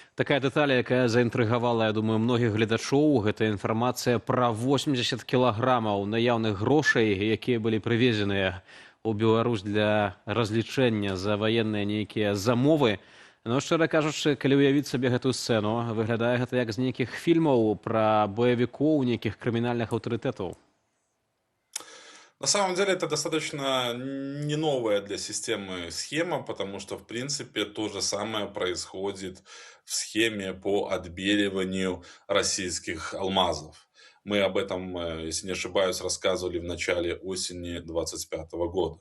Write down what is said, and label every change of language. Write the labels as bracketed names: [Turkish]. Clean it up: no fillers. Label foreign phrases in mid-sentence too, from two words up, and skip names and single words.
[Belarusian] Такая дэталь, якая заінтрыгавала, я думаю, многіх гледачоў, гэта інфармацыя пра 80 кілаграмаў наяўных грошай, якія былі прывезеныя ў Беларусь для разлічэння за ваенныя нейкія замовы. Ну, шчыра кажучы, калі ўявіць сабе гэтую сцэну, выглядае гэта як з нейкіх фільмаў пра баевікоў, нейкіх крымінальных аўтарытэтаў. [Russian] На самом деле это достаточно не новая для системы схема, потому что, в принципе, то же самое происходит в схеме по отбеливанию российских алмазов. Мы об этом, если не ошибаюсь, рассказывали в начале осени 2025 года.